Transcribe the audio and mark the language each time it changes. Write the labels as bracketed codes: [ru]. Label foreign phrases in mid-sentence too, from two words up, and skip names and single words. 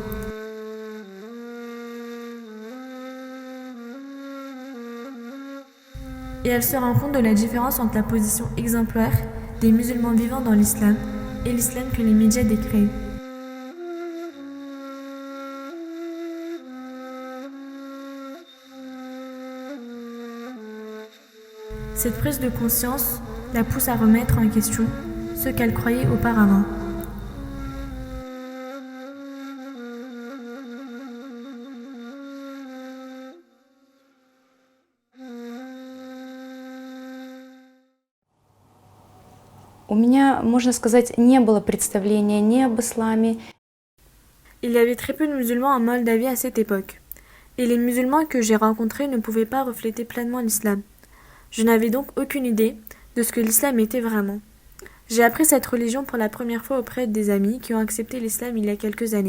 [fr] Et elle se rend compte de la différence entre la position exemplaire des musulmans vivant dans l'islam et l'islam que les médias décrivent. Cette prise de conscience la pousse à remettre en question ce qu'elle croyait auparavant. [ru] У меня, можно сказать, не было представления ни об исламе. [fr] Il y avait très peu de musulmans en Moldavie à cette époque, et les musulmans que j'ai rencontrés ne pouvaient pas refléter pleinement l'islam. Je n'avais donc aucune idée de ce que l'islam était vraiment. J'ai appris cette religion pour la première fois auprès des amis qui ont accepté l'islam il y a quelques années.